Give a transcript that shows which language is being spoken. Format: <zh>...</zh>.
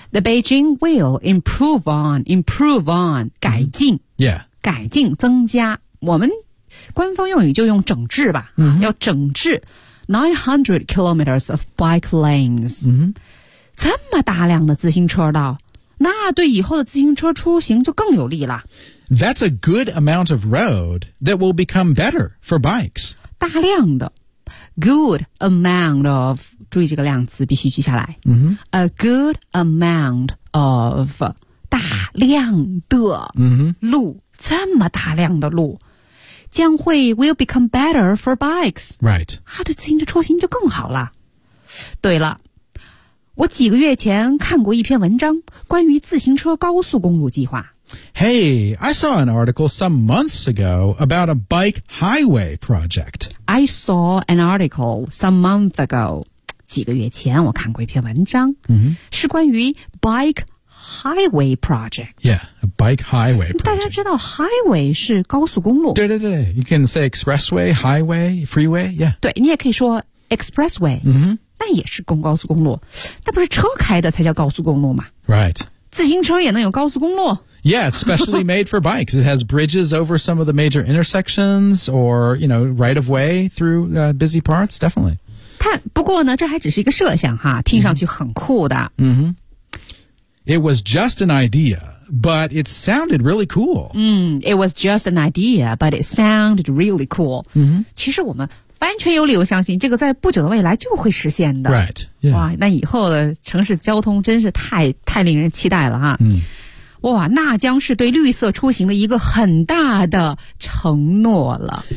<en>The Beijing will improve on</en> <zh>改进、</zh> <en>mm-hmm. Yeah</en> <zh>改进增加我们官方用语就用整治吧、 mm-hmm. 要整治</zh> <en>900 kilometers of bike lanes、 mm-hmm.</en> <zh>这么大量的自行车道那对以后的自行车出行就更有利了</zh> <en>That's a good amount of road that will become better for bikes</en> <zh>大量的</zh> <en>good amount of</en> <zh>注意这个量词必须记下来、 mm-hmm.</zh> <en>a good amount of</en> <zh>大量的路、 mm-hmm. 这么大量的路将会</zh> <en>will become better for bikes. Right.</en> <zh>啊，对自行车出行就更好了。对了，我几个月前看过一篇文章，关于自行车高速公路计划。</zh> <en>Hey, I saw an article some months ago about a bike highway project. I saw an article some months ago.</en> <zh>几个月前我看过一篇文章、 mm-hmm. 是关于</zh> <en>bike highway project. Yeah. A bike highway project.</en> <zh>大家知道 highway 是高速公路。对对对</zh> <en>,you can say expressway, highway, freeway, yeah.</en> <zh>对你也可以说 expressway, 那、 mm-hmm. 也是高速公路。那不是车开的才叫高速公路吗</zh> <en>?Right.</en> <zh>自行车也能有高速公路。</zh> <en>Yeah, it's specially made for bikes. It has bridges over some of the major intersections or, you know, right of way through、busy parts, definitely.</en> <zh>不过呢这还只是一个设想哈听上去很酷的。</zh> <en>Mm-hmm. It was just an idea. But it sounded really cool. It was just an idea, but it sounded really cool.、 Mm-hmm.</en> <zh>其实我们完全有理由相信这个在不久的未来就会实现的。</zh> <en>Right.、Yeah.</en> <zh>哇那以后的城市交通真是太令人期待了哈。嗯、哇那将是对绿色出行的一个很大的承诺了。</zh>